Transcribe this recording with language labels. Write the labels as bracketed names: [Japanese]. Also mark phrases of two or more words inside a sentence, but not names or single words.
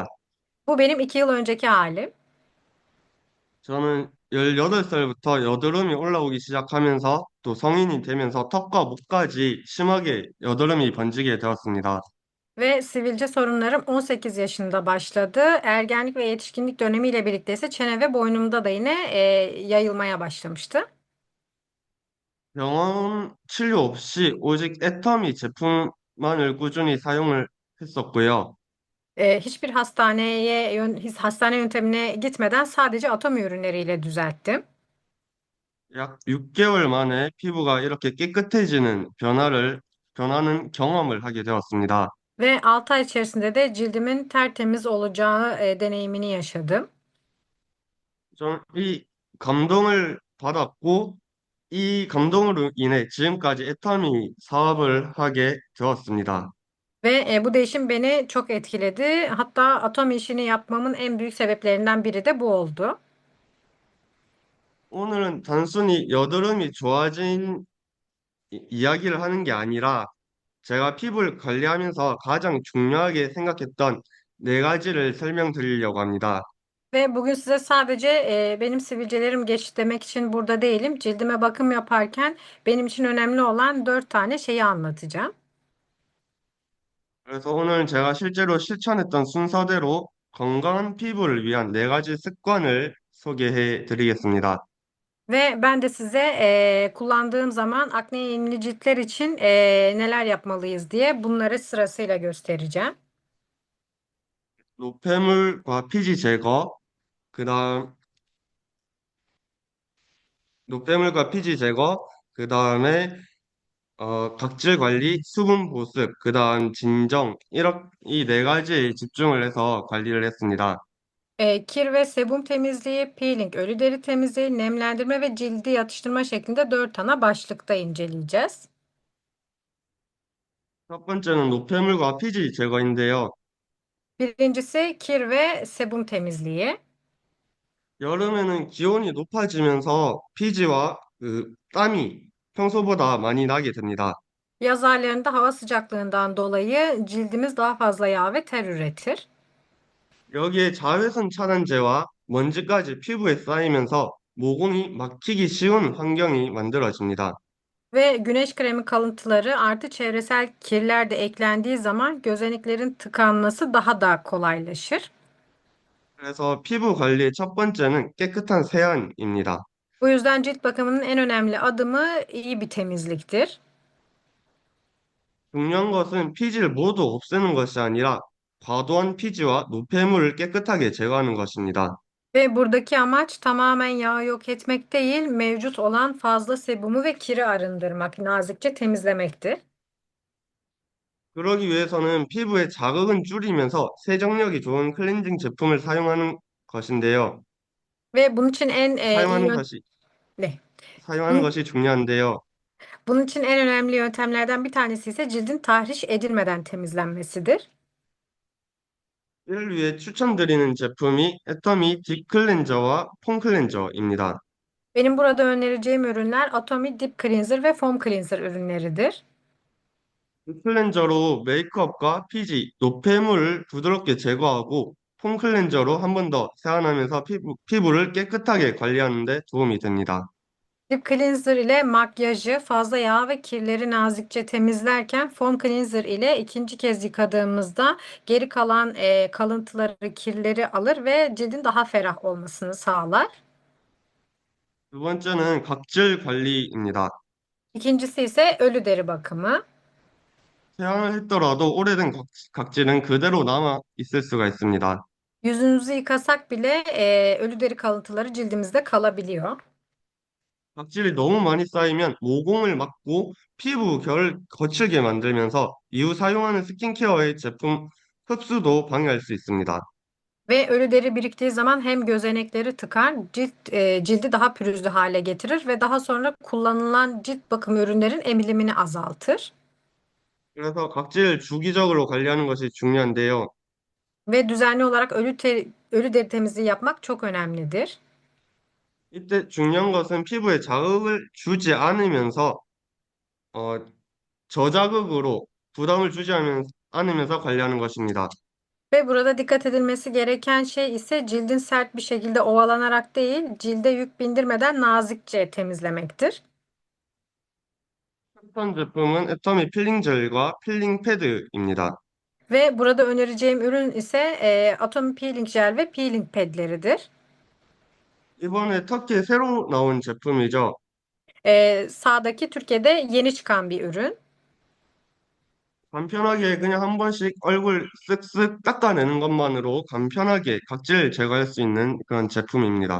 [Turkish] Bu benim 2 yıl önceki halim. [Korean] 저는 18살부터 여드름이 올라오기 시작하면서 또 성인이 되면서 턱과 목까지 심하게 여드름이 번지게 되었습니다. [Turkish] Ve sivilce sorunlarım 18 yaşında başladı. Ergenlik ve yetişkinlik dönemiyle birlikte ise çene ve boynumda da yine yayılmaya başlamıştı. [Korean] 병원 치료 없이 오직 애터미 제품만을 꾸준히 사용을 했었고요. [Turkish] Hiçbir hastane yöntemine gitmeden sadece atom ürünleriyle düzelttim. [Korean] 약 6개월 만에 피부가 이렇게 깨끗해지는 변하는 경험을 하게 되었습니다. [Turkish] Ve 6 ay içerisinde de cildimin tertemiz olacağı deneyimini yaşadım. [Korean] 좀 이 감동을 받았고, 이 감동으로 인해 지금까지 애터미 사업을 하게 되었습니다. [Turkish] Ve bu değişim beni çok etkiledi. Hatta atom işini yapmamın en büyük sebeplerinden biri de bu oldu. [Korean] 오늘은 오늘은 단순히 여드름이 좋아진 이야기를 하는 게 아니라 제가 피부를 관리하면서 가장 중요하게 생각했던 네 가지를 설명드리려고 합니다. [Turkish] Ve bugün size sadece benim sivilcelerim geçti demek için burada değilim. Cildime bakım yaparken benim için önemli olan 4 tane şeyi anlatacağım. [Korean] 그래서 오늘 제가 실제로 실천했던 순서대로 건강한 피부를 위한 네 가지 습관을 소개해 드리겠습니다. [Turkish] Ve ben de size kullandığım zaman akne eğilimli ciltler için neler yapmalıyız diye bunları sırasıyla göstereceğim. [Korean] 노폐물과 피지 제거, 그다음 노폐물과 피지 제거, 그다음에 각질 관리, 수분 보습, 그다음 진정, 이 네 가지에 집중을 해서 관리를 했습니다. [Turkish] Kir ve sebum temizliği, peeling, ölü deri temizliği, nemlendirme ve cildi yatıştırma şeklinde 4 ana başlıkta inceleyeceğiz. [Korean] 첫 번째는 노폐물과 피지 제거인데요. [Turkish] Birincisi kir ve sebum temizliği. [Korean] 여름에는 기온이 높아지면서 피지와 땀이 평소보다 많이 나게 됩니다. [Turkish] Yaz aylarında hava sıcaklığından dolayı cildimiz daha fazla yağ ve ter üretir. [Korean] 여기에 자외선 차단제와 먼지까지 피부에 쌓이면서 모공이 막히기 쉬운 환경이 만들어집니다. [Turkish] Ve güneş kremi kalıntıları artı çevresel kirler de eklendiği zaman gözeneklerin tıkanması daha da kolaylaşır. [Korean] 그래서 피부 관리의 첫 번째는 깨끗한 세안입니다. [Turkish] Bu yüzden cilt bakımının en önemli adımı iyi bir temizliktir. [Korean] 중요한 것은 피지를 모두 없애는 것이 아니라 과도한 피지와 노폐물을 깨끗하게 제거하는 것입니다. [Turkish] Ve buradaki amaç tamamen yağı yok etmek değil, mevcut olan fazla sebumu ve kiri arındırmak, nazikçe temizlemektir. [Korean] 그러기 위해서는 피부의 자극은 줄이면서 세정력이 좋은 클렌징 제품을 것인데요. [Turkish] Ve bunun için [Korean] 사용하는 것이 [Turkish] ne? [Korean] 사용하는 [Turkish] Bunun, [Korean] 것이 중요한데요. [Turkish] bunun için en önemli yöntemlerden bir tanesi ise cildin tahriş edilmeden temizlenmesidir. [Korean] 이를 위해 추천드리는 제품이 애터미 딥 클렌저와 폼 클렌저입니다. [Turkish] Benim burada önereceğim ürünler Atomy Deep Cleanser ve Foam Cleanser ürünleridir. [Korean] 딥 클렌저로 메이크업과 피지, 노폐물을 부드럽게 제거하고 폼 클렌저로 한 번 더 세안하면서 피부를 깨끗하게 관리하는 데 도움이 됩니다. [Turkish] Deep Cleanser ile makyajı, fazla yağ ve kirleri nazikçe temizlerken Foam Cleanser ile ikinci kez yıkadığımızda geri kalan kalıntıları, kirleri alır ve cildin daha ferah olmasını sağlar. [Korean] 두 번째는 각질 관리입니다. [Turkish] İkincisi ise ölü deri bakımı. [Korean] 세안을 했더라도 오래된 각질은 그대로 남아 있을 수가 있습니다. [Turkish] Yüzünüzü yıkasak bile ölü deri kalıntıları cildimizde kalabiliyor. [Korean] 각질이 너무 많이 쌓이면 모공을 막고 피부 결을 거칠게 만들면서 이후 사용하는 스킨케어의 제품 흡수도 방해할 수 있습니다. [Turkish] Ve ölü deri biriktiği zaman hem gözenekleri tıkar, cildi daha pürüzlü hale getirir ve daha sonra kullanılan cilt bakım ürünlerin emilimini azaltır. [Korean] 그래서 각질을 주기적으로 관리하는 것이 중요한데요. [Turkish] Ve düzenli olarak ölü deri temizliği yapmak çok önemlidir. [Korean] 이때 중요한 것은 피부에 자극을 주지 않으면서 어, 저자극으로 부담을 않으면서 관리하는 것입니다. [Turkish] Ve burada dikkat edilmesi gereken şey ise cildin sert bir şekilde ovalanarak değil, cilde yük bindirmeden nazikçe temizlemektir. [Korean] 추천 제품은 애터미 필링 젤과 필링 패드입니다. [Turkish] Ve burada önereceğim ürün ise Atomy Peeling Gel ve Peeling Pad'leridir. [Korean] 이번에 터키에 새로 나온 제품이죠. [Turkish] Sağdaki Türkiye'de yeni çıkan bir ürün. [Korean] 간편하게 그냥 한 번씩 얼굴 쓱쓱 닦아내는 것만으로 간편하게 각질 제거할 수 있는 그런 제품입니다.